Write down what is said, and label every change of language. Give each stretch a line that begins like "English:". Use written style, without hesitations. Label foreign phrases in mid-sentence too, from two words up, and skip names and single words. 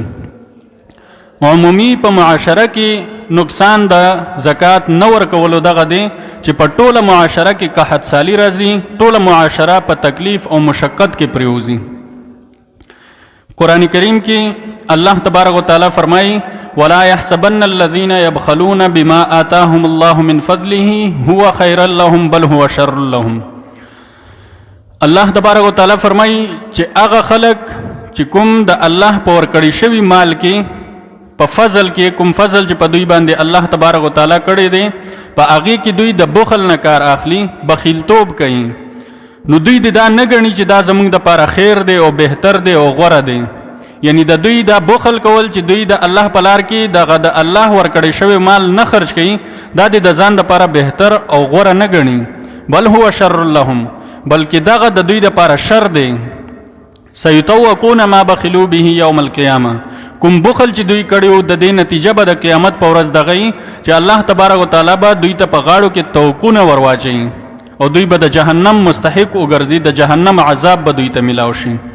Pashto: عمومي په معاشره کې نقصان د زکات نه ورکولو دغه دی چې په ټوله معاشره کې قحط سالی راځي، ټوله معاشره په تکلیف او مشقت کې پریوزي. قرآن کریم کې الله تبارک وتعالی فرمایي:
Arabic: ولا يحسبن الذين يبخلون بما آتاهم الله من فضله هو خيرا لهم بل هو شر لهم.
Pashto: الله تبارک وتعالی فرمایي چې هغه خلک چې کوم د الله په ورکړی شوي مال کې په فضل کې کوم فضل چې په دوی باندې الله تبارک وتعالی کړی دی، په هغې کې دوی د بخل نه کار اخلي، بخیلتوب کوي، نو دوی دا نه ګڼي چې دا زموږ دپاره خیر دی او بهتر دی او غوره دی. یعنی د دوی دا بخل کول چې دوی د الله په لار کې دغه د الله ورکړی شوی مال نه خرج کوي، دا د ځان دپاره بهتر او غوره نه ګڼي.
Arabic: بل هو شر لهم،
Pashto: بلکې دغه د دوی دپاره شر دی.
Arabic: سیطوقون ما بخلوا به یوم القیامه،
Pashto: کوم بخل چې دوی کړي وو د دې نتیجه به د قیامت په ورځ دغه وي چې الله تبارک وتعالی به دوی ته په غاړو کې توقونه ورواچوي او دوی به د جهنم مستحق وګرځي، د جهنم عذاب به دوی ته میلاو شي.